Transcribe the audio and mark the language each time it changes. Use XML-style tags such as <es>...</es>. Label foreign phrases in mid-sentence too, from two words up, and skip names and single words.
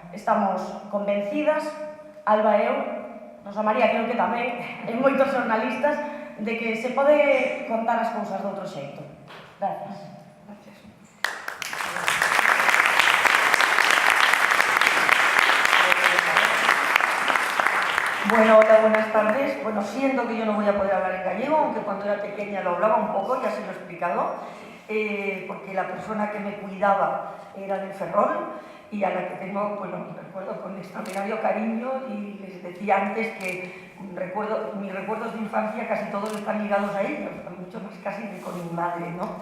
<gl>Estamos convencidas, Alba e eu, Rosa María creo que tamén, e moitos xornalistas, de que se pode contar as cousas de outro xeito.</gl> <es>Gracias. Bueno, hola, buenas tardes. Bueno, siento que yo no voy a poder hablar en gallego, aunque cuando era pequeña lo hablaba un poco, ya se lo he explicado, porque la persona que me cuidaba era del Ferrol y a la que tengo, bueno, recuerdo con extraordinario cariño, y les decía antes que mis recuerdos de infancia casi todos están ligados a ellos, mucho más casi que con mi madre, ¿no?</es>